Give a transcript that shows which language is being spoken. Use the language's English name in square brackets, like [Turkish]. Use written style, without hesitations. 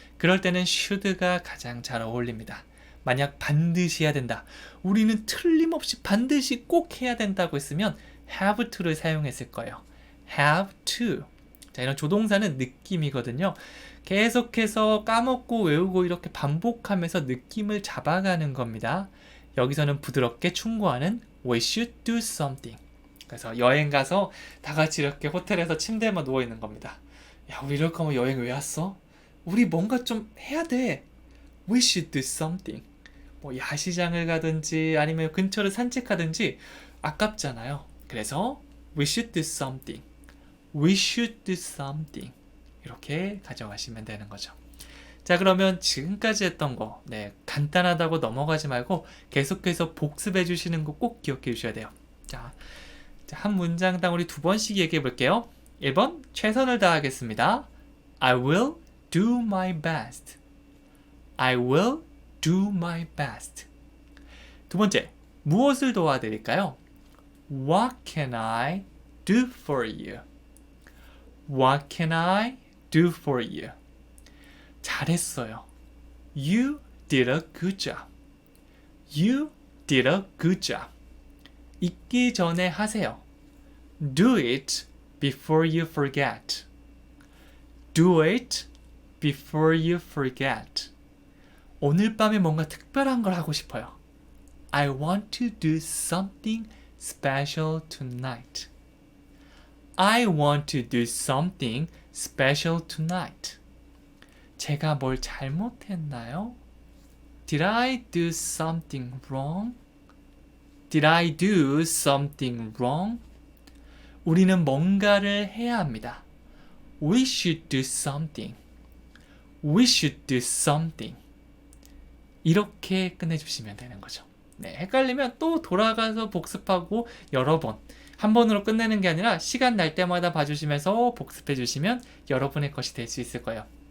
[Korean] 그럴 때는 should가 가장 잘 어울립니다. 만약 반드시 해야 된다. 우리는 틀림없이 반드시 꼭 해야 된다고 했으면 have to를 사용했을 거예요. [English] have to. [Korean] 자, 이런 조동사는 느낌이거든요. 계속해서 까먹고 외우고 이렇게 반복하면서 느낌을 잡아가는 겁니다. 여기서는 부드럽게 충고하는 [English] We should do something. [Korean] 그래서 여행 가서 다 같이 이렇게 호텔에서 침대에만 누워 있는 겁니다. 야, 우리 이럴 거면 여행 왜 왔어? 우리 뭔가 좀 해야 돼. [English] We should do something. [Korean] 뭐 야시장을 가든지 아니면 근처를 산책하든지 아깝잖아요. 그래서 [English] We should do something. We should do something. [Korean] 이렇게 가져가시면 되는 거죠. 자, 그러면 지금까지 했던 거 간단하다고 넘어가지 말고 계속해서 복습해 주시는 거 꼭 기억해 주셔야 돼요. 자, 한 문장당 우리 2번씩 얘기해 볼게요. 1번, 최선을 다하겠습니다. [English] I will do my best. I will do my best. [Korean] 두 번째, 무엇을 도와드릴까요? [English] What can I do for you? What can I do for you? [Korean] 잘했어요. [English] You did a good job. You did a good job. [Korean] 잊기 전에 하세요. [English] Do it before you forget. Do it before you forget. [Korean] 오늘 밤에 뭔가 특별한 걸 하고 싶어요. [English] I want to do something special tonight. I want to do something special tonight. [Korean] 제가 뭘 잘못했나요? [English] Did I do something wrong? Did I do something wrong? [Korean] 우리는 뭔가를 해야 합니다. [English] We should do something. We should do something. [Korean] 이렇게 끝내주시면 되는 거죠. 네, 헷갈리면 또 돌아가서 복습하고 여러 번. 한 번으로 끝내는 게 아니라 시간 날 때마다 봐주시면서 복습해 주시면 여러분의 것이 될 수 있을 거예요.